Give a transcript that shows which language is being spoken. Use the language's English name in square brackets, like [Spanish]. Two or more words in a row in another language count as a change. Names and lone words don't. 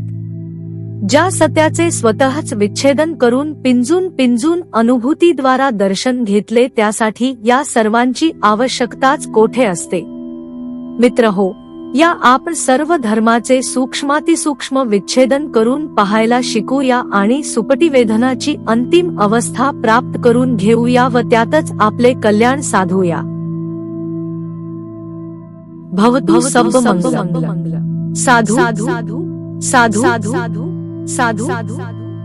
[Marathi] ज्या सत्याचे स्वतःच विच्छेदन करून पिंजून अनुभूतीद्वारा दर्शन घेतले त्यासाठी या सर्वांची आवश्यकताच कोठे असते. मित्रहो, या आपण सर्व धर्माचे सूक्ष्मातिसूक्ष्म विच्छेदन करून पाहायला शिकूया आणि सुपटीवेधनाची अंतिम अवस्था प्राप्त करून घेऊया व त्यातच आपले कल्याण साधूया. [Pali] भवतु सर्वमंगलम्. साधु साधु साधु साधु साधु साधु.